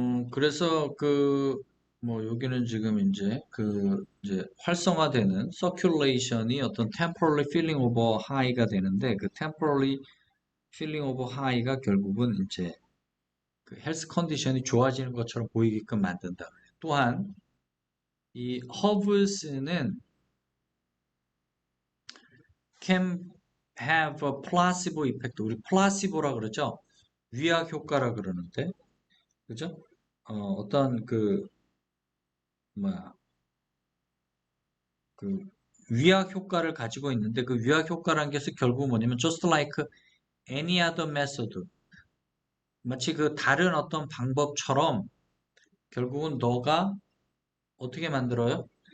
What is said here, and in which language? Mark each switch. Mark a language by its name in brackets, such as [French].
[Korean] 그래서 뭐, 여기는 지금 이제 활성화되는 circulation이 어떤 [English] temporary feeling over high [Korean] 가 되는데, 그 temporary feeling over high가 결국은 이제 그 헬스 컨디션이 좋아지는 것처럼 보이게끔 만든다. [English] 또한, 이 herbs는 can have a placebo effect. [Korean] 우리 플라시보라 그러죠? 위약 효과라 그러는데, 그죠? 어떤 뭐야, 그 위약 효과를 가지고 있는데 그 위약 효과라는 것은 결국 뭐냐면 [English] just like any other method [Korean] 마치 그 다른 어떤 방법처럼 결국은 너가 어떻게 만들어요?